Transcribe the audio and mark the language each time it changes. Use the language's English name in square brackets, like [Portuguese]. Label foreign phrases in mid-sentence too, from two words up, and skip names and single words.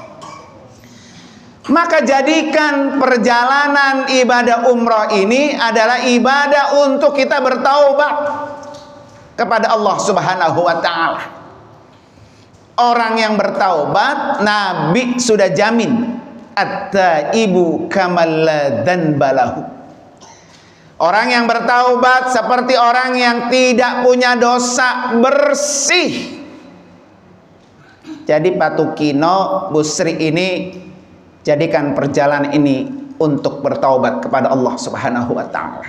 [Indonesian] Maka jadikan perjalanan ibadah umrah ini adalah ibadah untuk kita bertaubat kepada Allah [Arabic] سبحانه وتعالى. [Indonesian] Orang yang bertaubat, Nabi sudah jamin, [Arabic] التائب كمن لا ذنب له. [Indonesian] Orang yang bertaubat seperti orang yang tidak punya dosa, bersih. Jadi Pak Tukino, Bu Sri ini jadikan perjalanan ini untuk bertaubat kepada Allah [Arabic] سبحانه وتعالى.